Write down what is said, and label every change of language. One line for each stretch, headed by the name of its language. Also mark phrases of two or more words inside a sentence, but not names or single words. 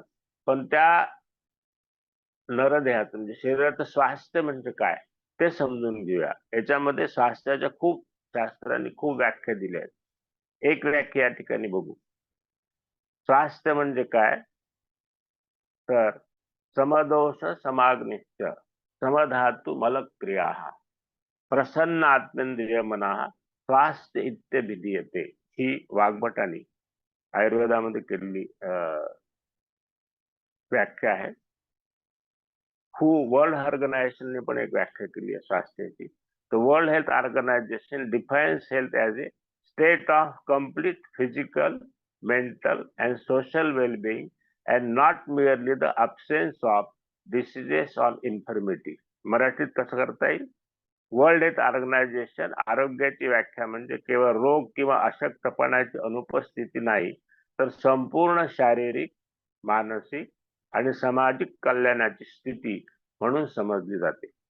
Marathi: पण त्या नरदेहाचं म्हणजे शरीराचं स्वास्थ्य म्हणजे काय ते समजून घेऊया. याच्यामध्ये स्वास्थ्याच्या खूप शास्त्रांनी खूप व्याख्या दिल्या आहेत. एक व्याख्या या ठिकाणी बघू. स्वास्थ्य म्हणजे काय?
Sanskrit: तर समदोष समाग्निश्च समधातु मलक्रिया प्रसन्न आत्मेंद्रिय मना स्वास्थ्य इत्यभिधीयते.
Marathi: ही वाग्भटांनी आयुर्वेदामध्ये केलेली व्याख्या आहे. वर्ल्ड ऑर्गनायझेशनने पण एक व्याख्या केली आहे स्वास्थ्याची.
English: The World Health Organization defines health as a state of complete physical, mental, and social well-being, and not merely the absence of diseases or infirmity.
Marathi: मराठीत कसं करता येईल? वर्ल्ड हेल्थ ऑर्गनायझेशन आरोग्याची व्याख्या म्हणजे केवळ रोग किंवा अशक्तपणाची अनुपस्थिती नाही, तर संपूर्ण शारीरिक, मानसिक आणि सामाजिक कल्याणाची स्थिती म्हणून समजली जाते.